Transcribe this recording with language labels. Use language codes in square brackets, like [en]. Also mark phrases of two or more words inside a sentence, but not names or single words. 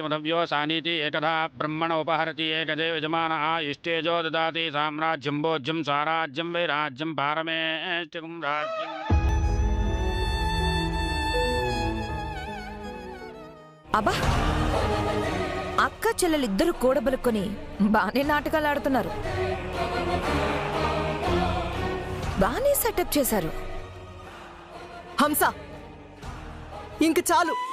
[sa] मधव्यो सानीति एकधा ब्रह्मण उपहरति एकदे यजमानः इष्टेजो ददाति साम्राज्यं भोज्यं साराज्यं वैराज्यं पारमेष्टिकं राज्यम्. [te] అబ్బా, అక్క చెల్లెలిద్దరూ కూడబలుకొని బానే నాటకాలు ఆడుతున్నారు. బానే సెటప్ చేశారు. హంస, ఇంక చాలు.